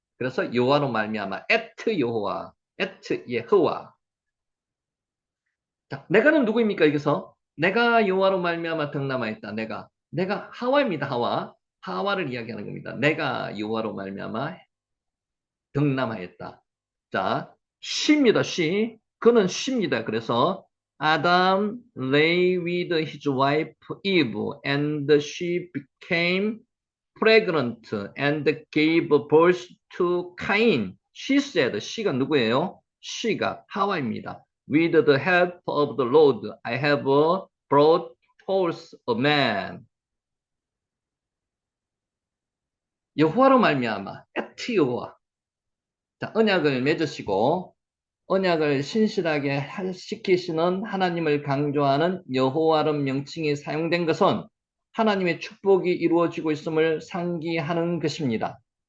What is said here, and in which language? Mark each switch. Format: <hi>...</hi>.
<ko>그래서 여호와로 말미암아 에트 여호와, 에트 예호와. 자, 내가는 누구입니까? 여기서 내가 여호와로 말미암아 득남하였다. 내가 하와입니다. 하와. 하와를 이야기하는 겁니다. 내가 여호와로 말미암아 득남하였다. 자, she입니다. she. 그는 she입니다.</ko> <en>그래서 Adam lay with his wife Eve and she became pregnant and gave birth to Cain. She said,</en> <ko>she가 누구예요? she가 하와입니다.</ko> <en>With the help of the Lord, I have brought forth a man.</en> <ko>여호와로 말미암아, 에티 여호와. 자, 언약을 맺으시고 언약을 신실하게 시키시는 하나님을 강조하는 여호와라는 명칭이 사용된 것은 하나님의 축복이 이루어지고 있음을 상기하는 것입니다.</ko>